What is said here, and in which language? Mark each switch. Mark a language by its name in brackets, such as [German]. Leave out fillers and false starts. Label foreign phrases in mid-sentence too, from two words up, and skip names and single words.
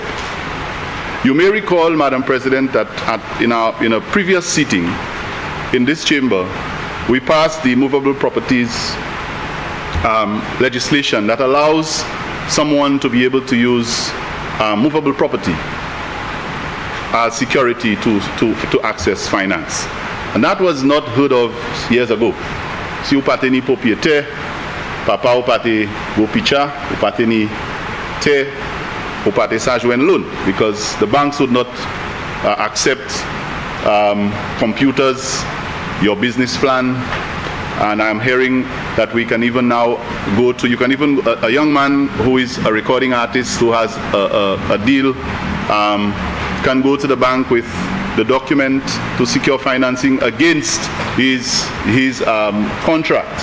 [English] You may recall, Madam President, that in a previous sitting in this chamber, we passed the movable properties legislation that allows someone to be able to use movable property as security to access finance. And that was not heard of years ago. [Saint Lucian Creole French] Si ou pate ni propriétaire, papa ou pate go picha, ou pate ni te, ou pate sa jwen loan, [English] because the banks would not accept computers, your business plan. And I'm hearing that we can even now go to, you can even, a young man who is a recording artist who has a deal, can go to the bank with the document to secure financing against his contract.